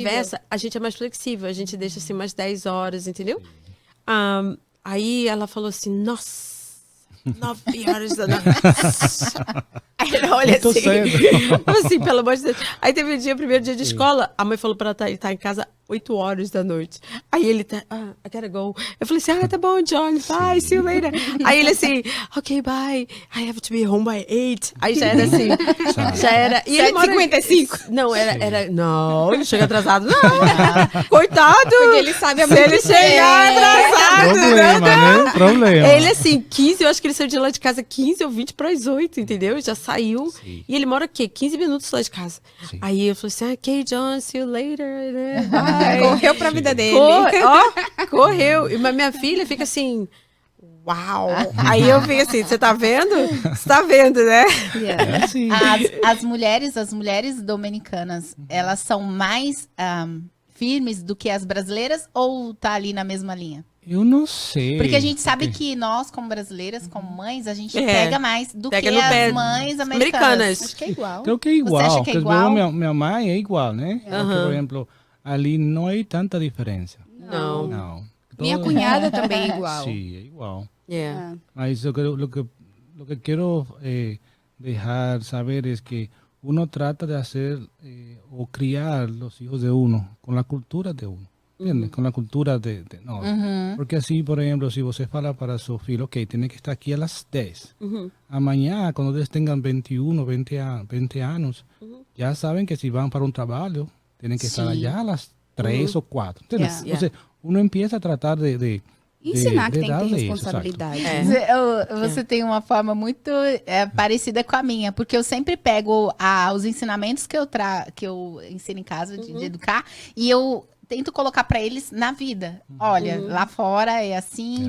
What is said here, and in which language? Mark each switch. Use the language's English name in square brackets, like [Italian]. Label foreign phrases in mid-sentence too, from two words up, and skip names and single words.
[Portuguese] conversa, a gente é mais flexível. A gente deixa assim umas 10 horas, entendeu? Aí ela falou assim: nossa, 9 horas da noite. Aí ele olha Muito assim. cedo. Falou assim, pelo amor de Deus. Aí teve um dia, primeiro dia de escola, a mãe falou pra ela estar em casa 8 horas da noite. Aí ele tá, [English] I gotta go. [Portuguese] Eu falei assim, tá bom, [English] John, bye, see you later. [Portuguese] Aí ele assim, [English] ok, bye, I have to be home by 8. [Portuguese] Aí já era assim, já era. E ele mora... 7h55. Não, não, ele chega atrasado, não. Coitado. Porque ele sabe a Se ele chegar atrasado. Problema, né? Problema. Ele, assim, 15, eu acho que ele saiu de lá de casa 15 ou 20 para as 8, entendeu? Já saiu. Sim. E ele mora o quê? 15 minutos lá de casa. Sim. Aí eu falei assim, [English] ok, John, see you later. [Portuguese] Né? Bye. Correu pra vida dele. Correu. Mas minha filha fica assim, uau. Aí eu fico assim, você tá vendo? Você tá vendo, né? [English] Yeah. [Portuguese] É assim. As mulheres dominicanas, elas são mais firmes do que as brasileiras ou tá ali na mesma linha? Eu não sei. Porque a gente sabe que nós, como brasileiras, como mães, a gente pega mais do Pega que no pé as mães americanas. americanas. Acho que é igual. Creo que é igual. Você acha que é Porque, igual? minha mãe é igual, né? Porque, por exemplo, ali não há tanta diferença. Não. Não. Minha cunhada também é igual. Sim, é igual. [English] Yeah. [Spanish] Mas lo que quiero dejar saber es que uno trata de hacer o criar los hijos de uno con la cultura de uno. ¿Entiendes? Con la cultura de nós. Porque así, por ejemplo, si [Portuguese] você fala para [Spanish] su filho, ok, tiene que estar aquí a las 10. Amanhã, cuando ustedes tengan 21, 20 años, ya saben que si van para un trabajo, tienen que estar allá a las 3 o 4. ¿Entiendes? [English] Yeah. [Spanish] Entonces, uno empieza a tratar de [Portuguese] Ensinar que tem que ter [Spanish] darle isso, [Portuguese] responsabilidade. Você tem uma forma muito parecida com a minha, porque eu sempre pego os ensinamentos que eu ensino em casa de educar e eu tento colocar para eles na vida. Olha, lá fora é assim,